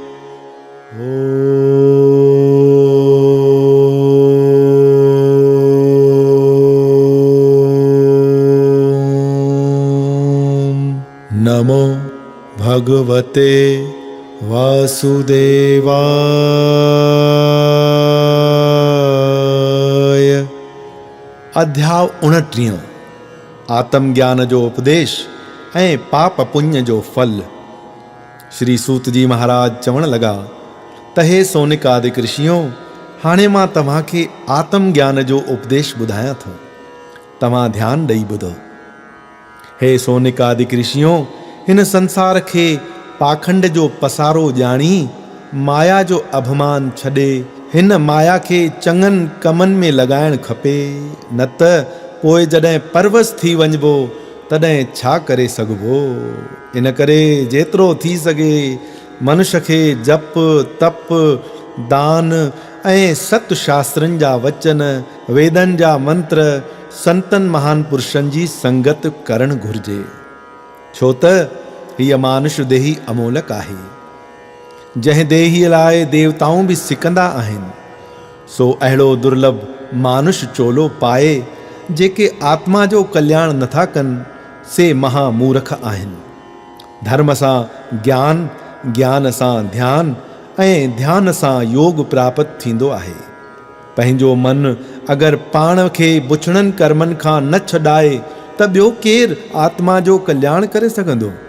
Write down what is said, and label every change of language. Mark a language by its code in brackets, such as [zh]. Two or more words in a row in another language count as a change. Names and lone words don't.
[sa] नमो भगवते वासुदेवाय। [sd] अध्याय 29 आत्मज्ञान जो उपदेश ऐं पाप पुण्य जो फल। श्री सूत जी महाराज चवण लगा त हे सोनिक आदिक ऋषियों, हाणे मां तव्हांखे आत्मज्ञान जो उपदेश ॿुधायां थो, तव्हां ध्यानु ॾेई ॿुधो। हे सोनिक आदिक ऋषियों, हिन संसार खे पाखंड जो पसारो ॼाणी माया जो अभिमान छॾे हिन माया खे चङनि कमनि में लॻाइणु खपे, न त पोइ जॾहिं परवस थी वञिबो तॾहिं छा करे सघिबो। इन करे जेतिरो थी सघे मनुष्य खे जप तप दान ऐं सत शास्त्रनि जा वचन, वेदनि जा मंत्र, संतनि महान पुरुषनि जी संगत करणु घुर्जे, छो त हीअ मानुष देही अमोलक आहे। जंहिं देहीअ लाइ देवताऊं बि सिकंदा आहिनि, सो अहिड़ो दुर्लभ मानुष चोलो पाए जेके आत्मा जो कल्याण नथा कनि, से महामूर्ख आहिनि। धर्म सां ज्ञान, ज्ञान सां ध्यान ऐं ध्यान सां योग प्राप्त थींदो आहे। पंहिंजो मन अगरि पाण खे बुछड़नि कर्मनि खां न छॾाए त ॿियो केरु आत्मा जो कल्याण करे सघंदो।